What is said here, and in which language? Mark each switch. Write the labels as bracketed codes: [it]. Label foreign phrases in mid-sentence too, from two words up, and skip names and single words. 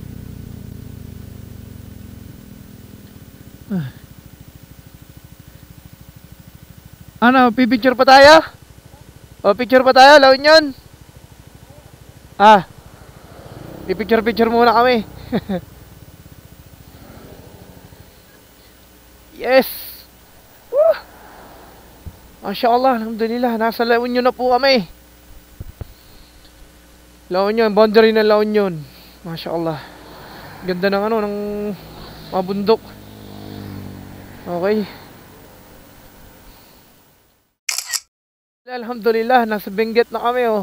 [tl] Ano, pipicture pa tayo? O, picture pa tayo, La Union? Pipicture muna kami. Yes. Woo! [ar] Masya Allah, alhamdulillah. [tl] Nasa La Union na po kami. La Union, boundary ng La Union. [ar] Masya Allah. [tl] Ganda ng ano, ng mga bundok. Okay. Alhamdulillah, nasa Benguet na kami oh.